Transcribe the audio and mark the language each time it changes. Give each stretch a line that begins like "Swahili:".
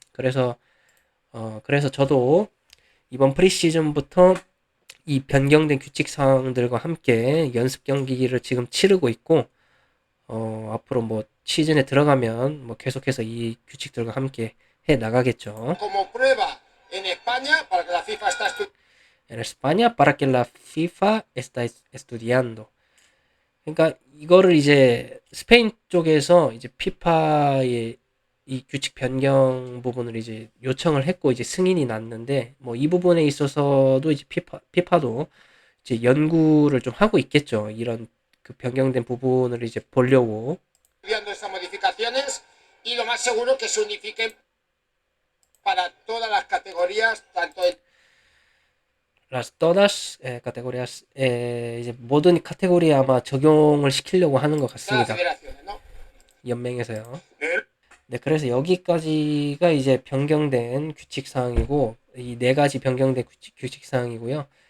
Korean: 그래서 저도 이번 프리시즌부터 이 변경된 규칙 사항들과 함께 연습 경기를 지금 치르고 있고 앞으로 뭐 시즌에 들어가면 뭐 계속해서 이 규칙들과 함께 해 나가겠죠.
Spanish: Como prueba en España para que la FIFA está En España para que la FIFA está estudiando.
Korean: 그러니까 이거를 이제 스페인 쪽에서 이제 피파의 이 규칙 변경 부분을 이제 요청을 했고 이제 승인이 났는데 뭐 이 부분에 있어서도 이제 피파도 이제 연구를 좀 하고 있겠죠. 이런 그 변경된 부분을 이제 보려고.
Spanish: estudiando estas modificaciones y lo más seguro que se unifiquen para todas las categorías, tanto en Las todas categorías
Korean: 이제 모든 카테고리에 아마 적용을 시키려고 하는 것
Spanish: todas las
Korean: 같습니다.
Spanish: federaciones, ¿no?
Korean: 연맹에서요. 네, 그래서 여기까지가 이제 변경된 규칙 사항이고 이 네 가지 변경된 규칙 사항이고요.